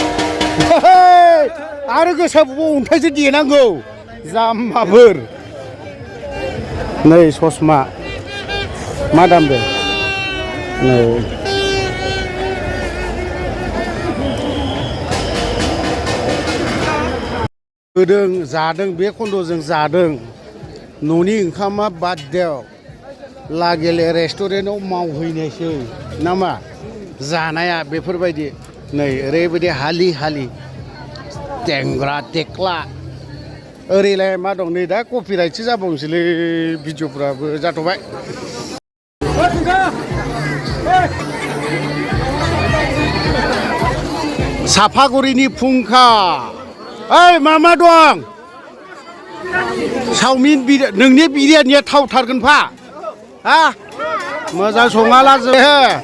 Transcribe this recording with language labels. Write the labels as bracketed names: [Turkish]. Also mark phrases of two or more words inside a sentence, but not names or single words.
[Bodo] आरो गोसाबो अन्थाइसो देनांगौ जाम्बाफोर नै ससमा मा दाम बे नै होदों जादों बे खन्द'जों जादों न'नि ओंखामा बाद देव लागेले रेस्टुरेन्टआव मावहैनायसै नामा जानाया बेफोरबायदि नै ओरैबायदि हालि टेंग्रा टेक्ला ओरैलाय मा दं नै दा कपिराइटसो जाबावनोसैलै भिडिअफ्राबो जाथ'बाय साफागुरिनि फुंखा ओइ मा दं चावमिन नोंनि बिरियानिया थावथारगोनफा हा मोजां सङाला जोङो